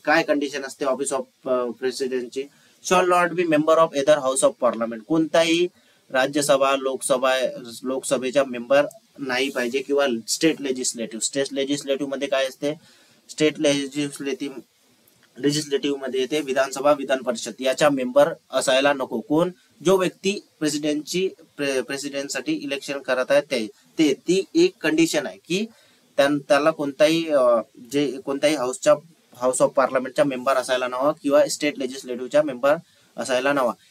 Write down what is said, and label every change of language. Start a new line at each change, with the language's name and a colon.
Marathi: काय कंडिशन असते office of प्रेसिडेंटची?
English: Shall not be member of either house of parliament.
Marathi: कोणताही Rajya Sabha लोकसभेचा member नाही पाहिजे किंवा स्टेट लेजिस्लेटिव्ह मध्ये काय असते? स्टेट लेजिस्लेटिव्ह मध्ये येते विधानसभा विधान परिषद याचा मेंबर असायला नको. कोण? जो व्यक्ती प्रेसिडेंटसाठी इलेक्शन करत आहे ते ती एक कंडिशन आहे की त्याला कोणताही हाऊस ऑफ पार्लमेंटचा मेंबर असायला नवा किंवा स्टेट लेजिस्लेटिव्हचा मेंबर असायला नवा.